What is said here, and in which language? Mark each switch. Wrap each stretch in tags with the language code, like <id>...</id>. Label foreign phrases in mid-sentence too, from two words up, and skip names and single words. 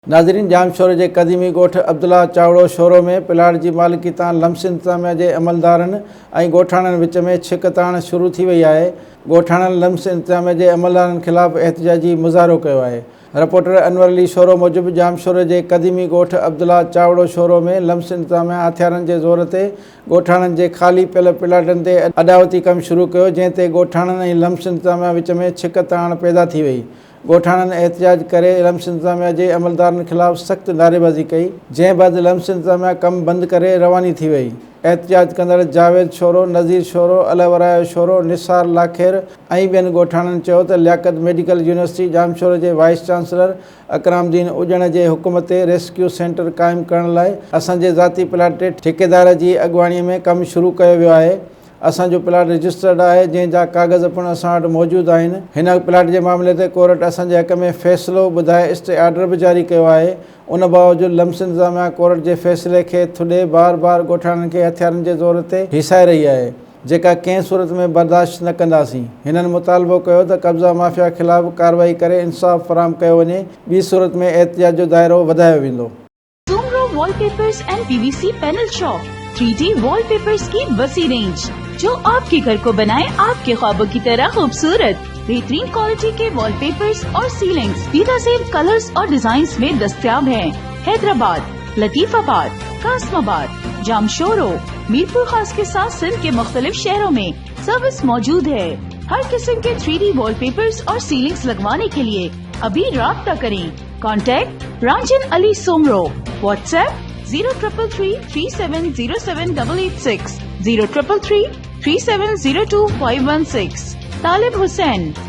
<sd>नाज़रीन, जामशोर के कदीमी गोठ अब्दुल्ला चावड़ो शोरो में प्लाट की मालिकी तान लम्स इंतजामिया के अमलदारन और गोठाणन विच में छिकताण शुरू थी वही है। गोठाणन लम्स इंतजामिया के अमलदारन खिलाफ एहतजाजी मुज़ाहरो किया है। रिपोर्टर अनवर अली शोरो मूजिब जामशोर के कदीमी गोठ अब्दुल्ला चावड़ो शोरो में लम्स इंतजामिया हथियारन के ज़ोर से गोठाणन के खाली पियल प्लाटन से अदावती कम शुरू किया, जैसे गोठाणन और लम्स इंतजामिया विच में छिकताण पैदा थी वही। गोठाणन एहतजाज करे लम्स इंतजामिया के अमलदारन खिलाफ सख्त नारेबाजी कई, जै बाद लम्स इंतजामिया कम बंद करे रवानी थी वही। एहतजाज कंदड़ जावेद शोरो, नज़ीर शोरो, अलवराय शोरो, निसार लाखेर और बेन गोठाणन चयो त लियाकत मेडिकल यूनिवर्सिटी जामशोर के वाइस चांसलर अकरामुद्दीन उजण के हुक्म से रेस्क्यू सेंटर कायम करण लाइ असांजे ज़ाती प्लाट ठेकेदार की अगवाणी में कम शुरू किया वियो है। असो प्लाट रजिस्टर्ड है, जैसा कागज़ पिण असां वटि मौजूद आहिनि। हिन प्लाट के मामले से कोर्ट असांजे हक़ में फ़ैसिलो ॿुधाए स्टे आर्डर भी जारी किया है। उन बावजूद लम्स इंतजामिया कोर्ट के फ़ैसिले के थुॾे बार बार गोठाणन के हथियारन के ज़ोर से हिसाए रही है, जेका कंहिं सूरत में बर्दाश्त न कंदासीं। हिननि मुतालबो कियो त कब्ज़ा माफ़िया खिलाफ़ कार्रवाई करे इंसाफ़ फराहम कियो वञे, ॿी सूरत में एहतजाज जो दायरो वधायो वेंदो।</sd> <ur>سومرو وال پیپرز اینڈ پی وی سی پینل شاپ 3D وال پیپرز کی وسیع رینج، جو آپ کے گھر کو بنائے آپ کے خوابوں کی طرح خوبصورت. بہترین کوالٹی کے وال پیپرز اور سیلنگز بہترین کلرز اور ڈیزائنز میں دستیاب ہیں. حیدرآباد، لطیف آباد، قاسم آباد، جامشورو، میرپور خاص کے ساتھ سندھ کے مختلف شہروں میں سروس موجود ہے. ہر قسم کے 3D وال پیپرز اور سیلنگز لگوانے کے لیے ابھی رابطہ کریں. کانٹیکٹ رانجن علی سومرو. واٹس ایپ 0333370786، 03333702 516.</ur>